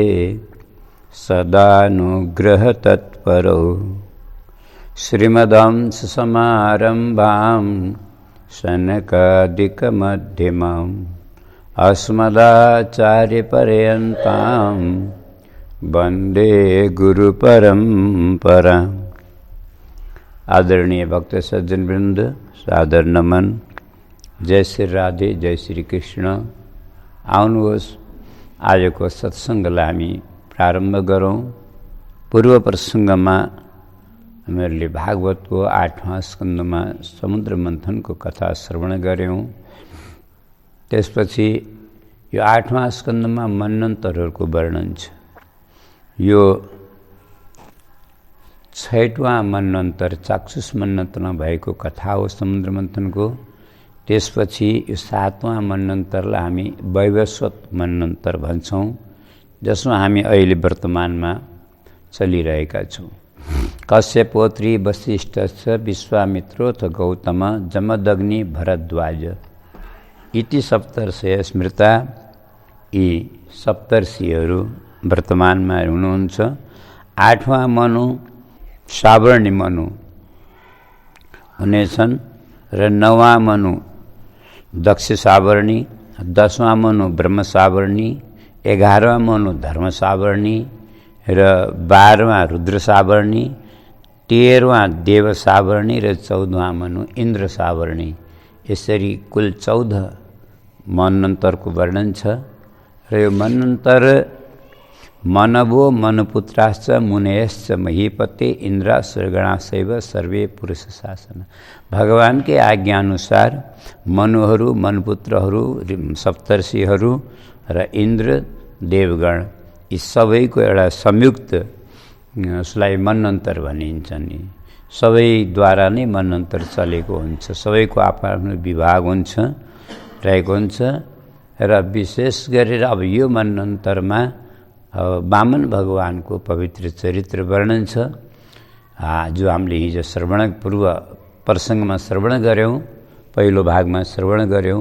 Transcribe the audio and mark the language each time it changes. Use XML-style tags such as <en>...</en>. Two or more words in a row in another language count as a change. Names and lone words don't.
<sa>सदानुग्रहतत्परौ श्रीमदंससमारम्भां शनकादिकमध्यमाम् अस्मदाचार्यपर्यन्तां वन्दे गुरुपरम्पराम्।</sa> <ne>आदरणीय भक्त सज्जन वृंद, सादर नमन। जय श्री राधे, जय श्री कृष्ण। आउनुहोस् आजको सत्सङ्गलाई हामी प्रारम्भ गरौँ। पूर्व प्रसङ्गमा हामीहरूले भागवतको 8वां स्कन्धमा समुद्र मन्थनको कथा श्रवण गऱ्यौँ। त्यसपछि यो 8वां स्कन्धमा मन्वन्तरहरूको वर्णन छ। यो 6वां मन्वन्तर चाक्षुष मन्वन्तरमा भएको कथा हो समुद्र मन्थनको। त्यसपछि यो 7वां मन्वन्तरलाई हामी वैवस्वत मन्वन्तर भन्छौँ, जसमा हामी अहिले वर्तमानमा चलिरहेका छौँ।</ne> <sa>कश्यपोत्री वसिष्ठश्च विश्वामित्रोऽथ गौतम जमदग्नि भरद्वाज इति सप्तर्षय स्मृता।</sa> <ne>यी सप्तर्षिहरू वर्तमानमा हुनुहुन्छ। 8वां मनु सावर्णी मनु हुनेछन् र 9वां मनु दक्ष सावर्णी, 10वां मनु ब्रह्म सावर्णी, 11वां मनु धर्म सावर्णी र 12वां रुद्र सावर्णी, 13वां देव सावर्णी र 14वां मनु इन्द्र सावर्णी। यसरी कुल 14 मन्वन्तरको वर्णन छ। र यो मन्वन्तर</ne> <sa>मनवो मनुपुत्राश्च मुनयश्च महीपते इन्द्र स्वर्गणाशैव सर्वे पुरुष शासन।</sa> <ne>भगवानकै आज्ञाअनुसार मनुहरू, मनुपुत्रहरू, सप्तर्षिहरू र इन्द्र देवगण यी सबैको एउटा संयुक्त उसलाई मन्वन्तर भनिन्छ नि। सबैद्वारा नै मन्वन्तर चलेको हुन्छ। सबैको आफ्नो विभाग हुन्छ, रहेको हुन्छ। र विशेष गरेर अब यो मन्वन्तरमा वामन भगवानको पवित्र चरित्र वर्णन छ, जो हामीले हिजो पूर्व प्रसङ्गमा श्रवण गऱ्यौँ, पहिलो भागमा श्रवण गऱ्यौँ।</ne>